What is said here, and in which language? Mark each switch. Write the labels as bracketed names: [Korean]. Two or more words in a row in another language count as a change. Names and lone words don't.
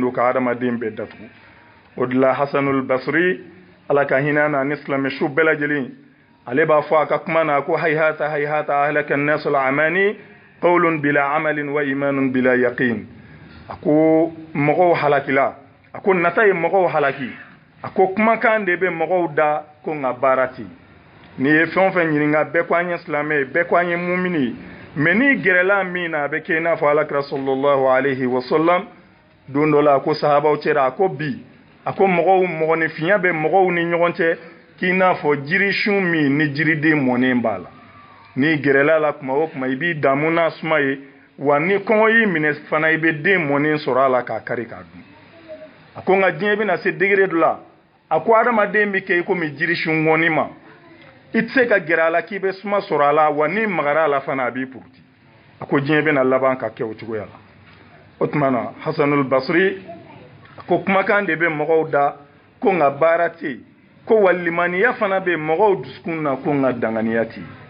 [Bambara] don ka adamaden bɛɛ datugu o de la hasanul basri ala ka hinɛ na ni silamɛ su bɛɛ lajɛlen ale b'a fɔ a ka kuma na ko [Arabic] هيهات هيهات أهلك الناس الأماني قول بلا عمل وإيمان بلا يقين [Bambara] a ko mɔgɔw halakila a ko nata ye mɔgɔw halaki a ko kumakan de bɛ mɔgɔw da ko nka baara tɛ n'i ye fɛn o fɛn ɲininka bɛɛ ko an ye silamɛ ye bɛɛ ko an ye mumini ye mais n'i gɛrɛla min na a bɛ kɛ i n'a fɔ alakira [Arabic] صلى الله عليه وسلم [Bambara] don dɔ la a ko sahabaw cɛla a ko bi a ko mɔgɔninfinya bɛ mɔgɔw ni ɲɔgɔn cɛ k'i n'a fɔ jirisun min ni jiriden mɔnen b'a la n'i gɛrɛla la kuma o kuma i b'i damu n'a suma ye wa ni kɔngɔ y'i minɛ fana i bɛ den mɔnen sɔrɔ a la k'a kari k'a dun a ko nka diɲɛ bɛna se degré dɔ la a ko adamaden bɛ kɛ i komi jirisun ŋɔni ma i tɛ se ka gɛrɛ a la k'i bɛ suma sɔrɔ a la wa n'i magara a la fana a b'i puruti a ko diɲɛ bɛna laban ka kɛ o cogoya la o tuma na hasanul basri ko kumakan de bɛ mɔgɔw da ko nka baara tɛ yen ko wa limaniya fana bɛ mɔgɔw dusukun na ko nka danganiya tɛ yen